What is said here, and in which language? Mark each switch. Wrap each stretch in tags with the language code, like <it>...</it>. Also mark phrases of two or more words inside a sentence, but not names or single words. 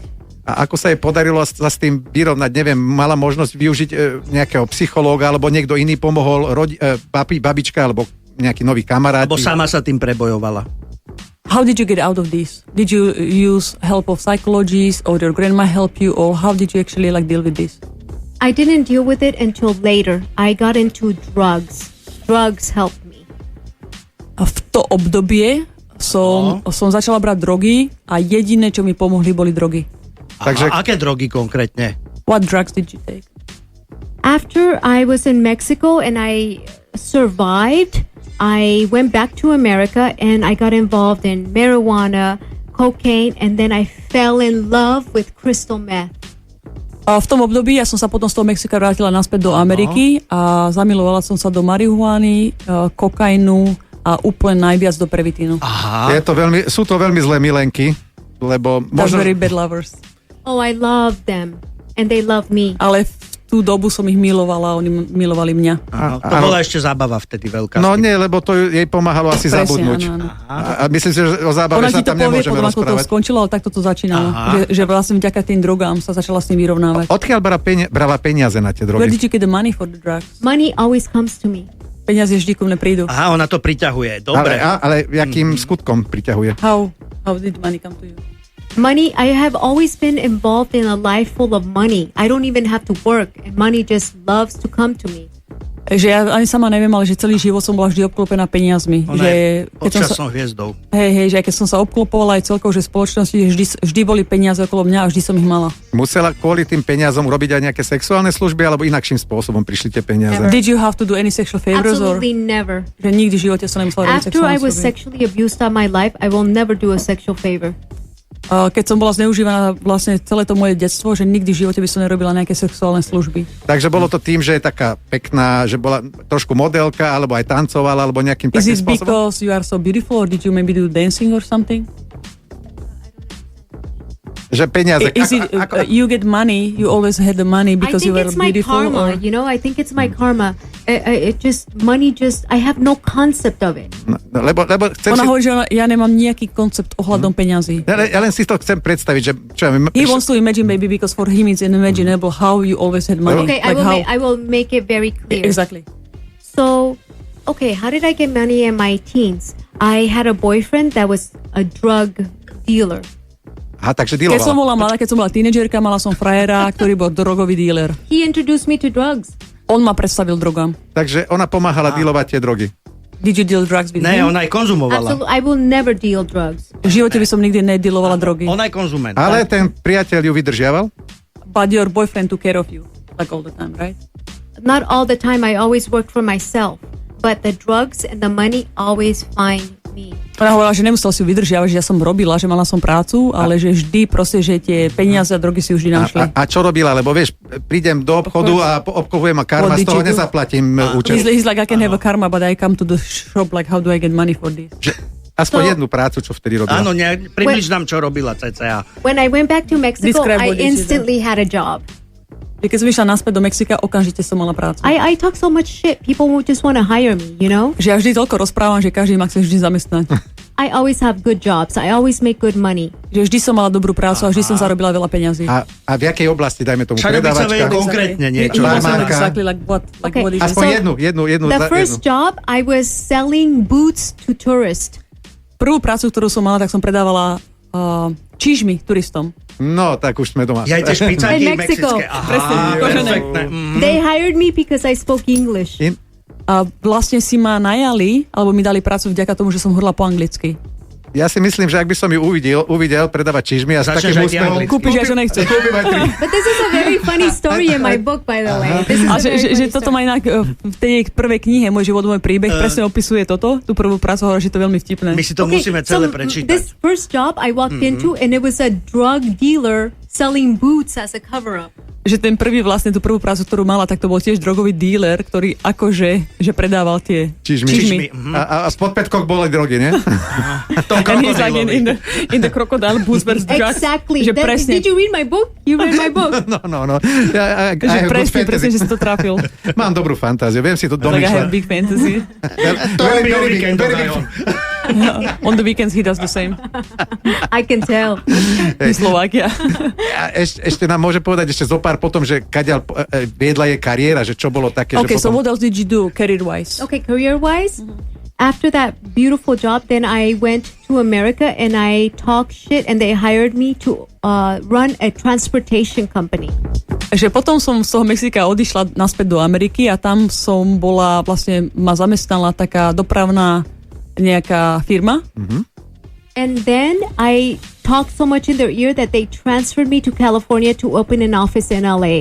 <sk>A ako sa jej podarilo sa s tým vyrovnať? Neviem, mala možnosť využiť nejakého psychológa, alebo niekto iný pomohol, babička, alebo nejaký nový kamarát? Alebo sama sa tým prebojovala.</sk> <en>How did you get out of this? Did you use help of psychologists or your grandma help you, or how did you actually deal with this? I didn't deal with it until later. I got into drugs. Drugs helped me.</en> <sk>A v to obdobie som začala brať drogy a jediné, čo mi pomohli, boli drogy. Takže aké drogy konkrétne?</sk> <en>What drugs did you take? After I was in Mexico and I survived, I went back to America and I got involved in marijuana, cocaine, and then I fell in love with crystal meth.</en> <sk>A v tom období ja som sa potom z toho Mexika vrátila naspäť do Ameriky a zamilovala som sa do marihuany, kokainu a úplne najviac do previtínu. Sú to veľmi zlé milenky, lebo možno...</sk> <en>very bad lovers. Oh, I love them and they love me.</en> <sk>Ale v tú dobu som ich milovala a oni milovali mňa. To bola ešte zábava vtedy veľká. No nie, lebo to jej pomáhalo asi zabudnúť. Áno. A myslím si, že o zábave sa tam nemôžeme rozprávať. Ona ti to povie, potom ako to skončilo, ale takto to začínalo. Že vlastne vďaka tým drogám sa začala s ním vyrovnávať. Odkiaľ brala peniaze na tie drogy?</sk> <en>Where did you get the money for the drugs? Money always comes to me.</en> <sk>Peniaze vždy ku mne prídu. Aha, ona to priťahuje. Dobre. Ale jakým skutkom priťahuje?</sk> <en>How did money come to you? Money, I have always been involved in a life full of money. I don't even have to work, and money just loves to come to me.</en> <sk>Že ja ani sama neviem, ale že celý život som bola vždy obklopená peniazmi. Ona že je podčasnou hviezdou. Hej, že aj keď som sa obklopovala aj celkovo, že v spoločnosti vždy boli peniaze okolo mňa a vždy som ich mala. Musela kvôli tým peniazom robiť aj nejaké sexuálne služby, alebo inakším spôsobom prišli tie peniaze?</sk> <en>Did you have to do any sexual favors? Absolutely never.</en> <sk>Že nikdy v živote som nemusela robiť</sk> <en>After I</en> <sk>sexuálne</sk> <en>was</en> <sk>služby.</sk> <en>sexually abused all my life, I will never do a sexual favor.</en> <sk>Keď som bola zneužívaná vlastne celé to moje detstvo, že nikdy v živote by som nerobila nejaké sexuálne služby. Takže bolo to tým, že je taká pekná, že bola trošku modelka, alebo aj tancovala, alebo nejakým</sk> <en>Is</en> <sk>takým</sk> <en>it</en> <sk>spôsobom?</sk> <en>because you are so beautiful, or did you maybe do dancing or something?</en> <sk>Že peniaze.</sk> <en>Is it you get money, you always had the money because you I were think it's my beautiful? karma, Or... you know? I think it's my karma. Money I have no concept of it.</en> <sk>Lebo chcem Ona si... hovorí, že ja nemám nejaký koncept ohľadom peňazí. Ja len si to chcem predstaviť, že... Čo ja viem,</sk> <en>He wants to imagine maybe because for him it's unimaginable how you always had money. Okay, Like I will make it very clear. Exactly. So, okay, how did I get money in my teens? I had a boyfriend that was a drug dealer.</en> <sk>Aha, takže Keď som dealovala. bola mladá, keď som bola tínedžerka, mala som frajera, ktorý bol drogový dealer.</sk> <en>He introduced me to drugs.</en> <sk>On ma predstavil drogám. Takže ona pomáhala dealovať tie drogy.</sk> <en>Did you deal drugs with</en> <sk>Ne,</sk> <en>him?</en> <sk>ona aj konzumovala.</sk> <en>Absolutely, I will never deal drugs.</en> <sk>V živote by som nikdy nedealovala drogy. Ona je konzument. Ale ten priateľ ju vydržiaval?</sk> <en>But your boyfriend took care of you. Like all the time, right? Not all the time. I always worked for myself, but the drugs and the money always find me.</en> <sk>Ona hovorila, že nemusel si ju vydržiavať, že ja som robila, že mala som prácu, ale že vždy proste, že tie peniaze a drogy si vždy našli. A čo robila? Lebo vieš, prídem do obchodu a obkovujem a karma,</sk> <en>What</en> <sk>z</sk> <en>did</en> <sk>toho</sk> <en>you do?</en> <sk>nezaplatím účet.</sk> <en>He's like, I can have a karma, but I come to the shop, like, how do I get money for this?</en> <sk>Aspoň jednu prácu, čo vtedy robila. Áno, približ nám, čo robila cca.</sk> <en>When I went back to Mexico, Describe I what did you do. instantly had a job.</en> <sk>Keď som išla naspäť do Mexika, okamžite som mala prácu.</sk> <en>I talk so much shit. People would just want to hire me, you know?</en> <sk>Že ja vždy toľko rozprávam, že každý ma chce vždy zamestnať.</sk> <en>I always have good jobs. I always make good money.</en> <sk>Že vždy som mala dobrú prácu a vždy som zarobila veľa peňazí. A v jakej oblasti, dajme tomu, Však by sa vedel predávačka? konkrétne niečo. Barmánka.</sk> <en>Exactly like what? Like Okay. what is</en> <sk>Aspoň</sk> <en>it?</en> <sk>jednu.</sk> <en>The first job, I was selling boots to tourists.</en> <sk>Prvú prácu, ktorú som mala, tak som predávala čížmy turistom. No, tak už sme doma. Ja aj tie špicáky</sk> <en>In Mexico.</en> <sk>mexické. Aha, Presne, kožené. perfektné.</sk> <en>They hired me because I spoke English.</en> <sk>A vlastne si ma najali, alebo mi dali prácu vďaka tomu, že som hovorila po anglicky. Ja si myslím, že ak by som ju uvidel predávať čižmy a s Začneš takým aj úsmevom... anglicky. Kúpiš, že nechceš. Kúpim aj tri.</sk> <en>But this is a very funny story in my book, by the way. This is</en> <sk>A</sk> <en>a very</en> <sk>že</sk> <en>funny</en> <sk>toto</sk> <en>story.</en> <sk>má inak v tej prvej knihe, môj život, môj príbeh, presne opisuje toto, tú prvú prácu, hovorí, že to je veľmi vtipné. My si to musíme celé prečítať.</sk> <en>This first job I walked into, and it was a drug dealer selling boots as a cover-up.</en> <sk>Že ten prvý vlastne, tú prvú prácu, ktorú mala, tak to bol tiež drogový díler, ktorý akože že predával tie Čižmy. A spod pätkok boli drogy, nie?</sk> <en>And he's like in the crocodile boots versus drugs. Exactly.</en> <sk>Že presne,</sk> <en>Did you read my book? You read my book. No. I</en> <sk>že</sk> <en>have good</en> <sk>presne,</sk> <en>fantasy.</en> <sk>že si to trafil. Mám dobrú fantáziu, viem si to</sk> <en>Like I have</en> <sk>domýšľať.</sk> <en>big fantasy.</en> <sk>To robí o víkendoch.</sk> <en>On the weekends he does the same. I can tell. In Slovakia.</en> <sk>A ešte nám môže povedať ešte zopár potom, že kaďal viedla jej kariéra, že čo bolo také,</sk> <en>Okay,</en> <sk>že</sk> <en>so</en> <sk>potom...</sk> <en>what else did you do career-wise? Okay, career-wise, after that beautiful job, then I went to America and I talked shit, and they hired me to run a transportation company.</en> <sk>Že potom som z toho Mexika odišla naspäť do Ameriky a tam som bola, vlastne ma zamestnala taká dopravná nejaká firma.</sk> <en>And then I talked so much in their ear that they transferred me to California to open an office in LA.</en>